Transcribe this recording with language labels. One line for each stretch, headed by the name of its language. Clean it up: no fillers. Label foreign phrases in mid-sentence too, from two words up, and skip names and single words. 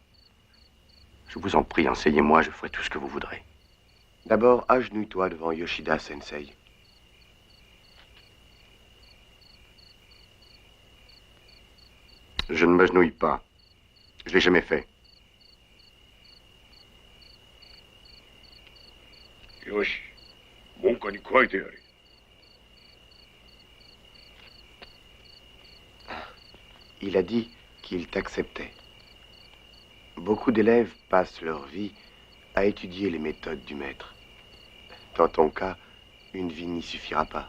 French: Je vous en prie, enseignez-moi, je ferai tout ce que vous voudrez. D'abord, agenouille-toi devant Yoshida Sensei. Je ne m'agenouille pas. Je l'ai jamais fait.
Japanese: Yoshi, 門下に加えてやれ。
French: Il a dit qu'il t'acceptait. Beaucoup d'élèves passent leur vie à étudier les méthodes du maître. Dans ton cas, une vie n'y suffira pas.